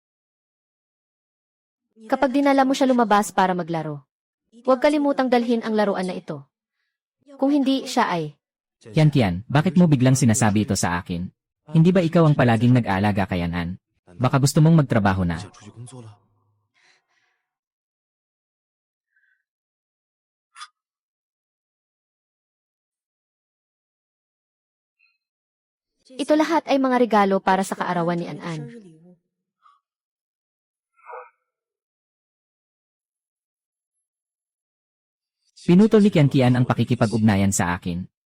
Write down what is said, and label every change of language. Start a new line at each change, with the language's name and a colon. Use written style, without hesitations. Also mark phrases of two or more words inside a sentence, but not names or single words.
Filipino: Kapag dinala mo siya lumabas para maglaro, huwag kalimutang dalhin ang laruan na ito. Kung hindi, siya ay... Kian, bakit mo biglang sinasabi ito sa akin? Hindi ba ikaw ang palaging nag-aalaga kay An-an? Baka gusto mong magtrabaho na.
Chinese: 想出去工作了。
Filipino: Ito lahat ay mga regalo para sa kaarawan ni An-an. Pinutol ni Kian ang pakikipag-ugnayan sa akin.